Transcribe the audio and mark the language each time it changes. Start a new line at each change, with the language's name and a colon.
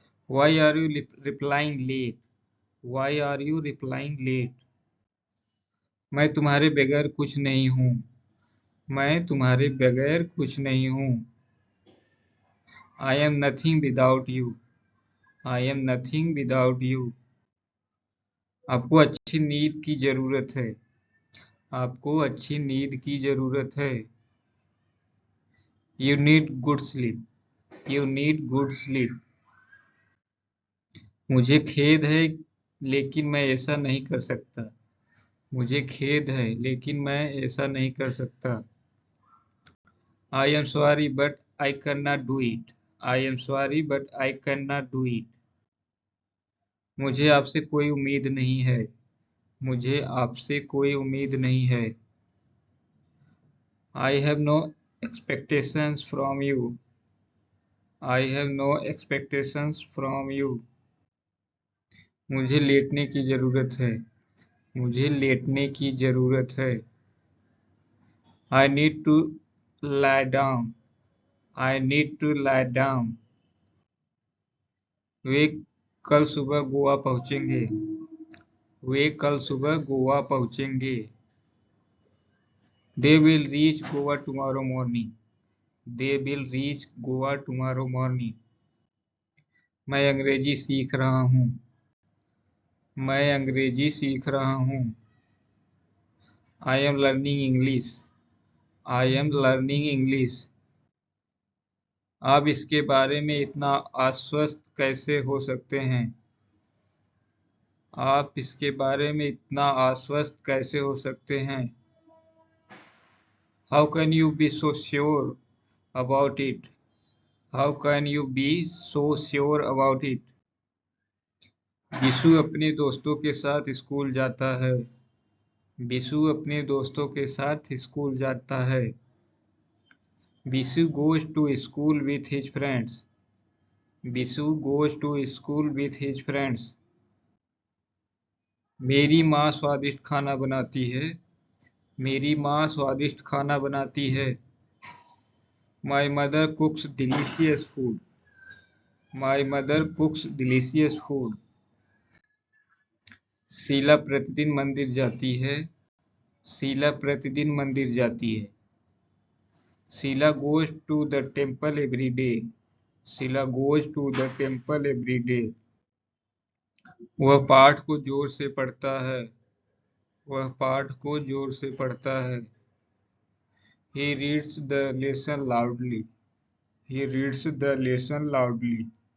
English: Why are you replying late? Why are you replying late?
Hindi: मैं तुम्हारे बगैर कुछ नहीं हूँ। मैं तुम्हारे बगैर कुछ नहीं हूँ।
English: I am nothing without you. I am nothing without you.
Hindi: आपको अच्छी नींद की जरूरत है। आपको अच्छी नींद की जरूरत है।
English: You need good sleep. You need good sleep.
Hindi: मुझे खेद है लेकिन मैं ऐसा नहीं कर सकता। मुझे खेद है लेकिन मैं ऐसा नहीं कर सकता।
English: I am sorry but I cannot do it. I am sorry but I cannot do it.
Hindi: मुझे आपसे कोई उम्मीद नहीं है। मुझे आपसे कोई उम्मीद नहीं है।
English: I have no expectations from you. I have no expectations from you.
Hindi: मुझे लेटने की जरूरत है। मुझे लेटने की जरूरत है।
English: I need to lie down. I need to lie down.
Hindi: वे कल सुबह गोवा पहुंचेंगे. वे कल सुबह गोवा पहुंचेंगे.
English: They will reach Goa tomorrow morning. They will reach Goa tomorrow morning.
Hindi: मैं अंग्रेजी सीख रहा हूँ. मैं अंग्रेजी सीख रहा हूँ.
English: I am learning English. I am learning English.
Hindi: आप इसके बारे में इतना आश्वस्त कैसे हो सकते हैं? आप इसके बारे में इतना आश्वस्त कैसे हो सकते हैं?
English: How can you be so sure about it? How can you be so sure about it?
Hindi: Bishu अपने दोस्तों के साथ स्कूल जाता है. बिशु अपने दोस्तों के साथ स्कूल जाता है.
English: Bishu goes to school with his friends. Bishu goes to school with his friends.
Hindi: मेरी माँ स्वादिष्ट खाना बनाती है. मेरी माँ स्वादिष्ट खाना बनाती है.
English: My mother cooks delicious food. My mother cooks delicious food.
Hindi: Sheila प्रतिदिन मंदिर जाती है. शीला प्रतिदिन मंदिर जाती है.
English: Sheela goes to the temple every day. Sheela goes to the temple every day.
Hindi: वह पाठ को जोर से पढ़ता है. वह पाठ को जोर से पढ़ता है.
English: He reads the lesson loudly. He reads the lesson loudly.